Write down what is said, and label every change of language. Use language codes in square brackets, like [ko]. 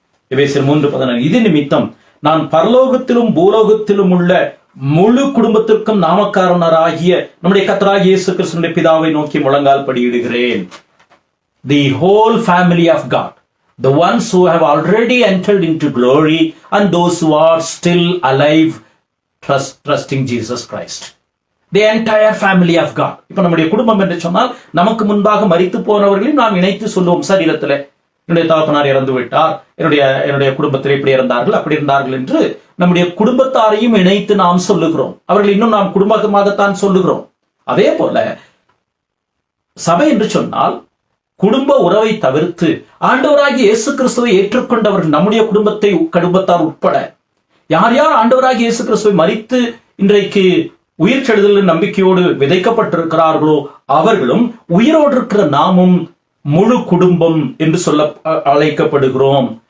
[ta] எபேசியர் 3:14, இது நிமித்தம் நான் பரலோகத்திலும் பூலோகத்திலும் உள்ள முழு குடும்பத்திற்கும் நாமக்காரனராகிய நம்முடைய கர்த்தராகிய இயேசு கிறிஸ்துவின் பிதாவை நோக்கி முழங்கால் படியிடுகிறேன். [en] The whole family of God, the ones who have already entered into glory and those who are still alive trusting Jesus Christ. The entire family of God. [ta] இப்ப நம்முடைய குடும்பம் என்று சொன்னால் நமக்கு முன்பாக மரித்து போனவர்களையும் நாம் இணைத்து சொல்லுவோம். சரீரத்தில் என்னுடைய தகப்பனார் இறந்து விட்டார், என்னுடைய குடும்பத்தில் இப்படி இருந்தார்கள், அப்படி இருந்தார்கள் என்று நம்முடைய குடும்பத்தாரையும் இணைத்து நாம் சொல்லுகிறோம். அவர்கள் இன்னும் நாம் குடும்பமாகத்தான் சொல்லுகிறோம். அதே போல சபை என்று சொன்னால் குடும்ப உறவை தவிர்த்து ஆண்டவராகிய இயேசு கிறிஸ்துவை ஏற்றுக்கொண்டவர்கள், நம்முடைய குடும்பத்தார் உட்பட யார் யார் ஆண்டவராகிய இயேசு கிறிஸ்துவை மரித்து இன்றைக்கு உயிர் செழுதல் நம்பிக்கையோடு விதைக்கப்பட்டிருக்கிறார்களோ அவர்களும், உயிரோடு இருக்கிற நாமும் முழு குடும்பம் என்று சொல்ல அழைக்கப்படுகிறோம்.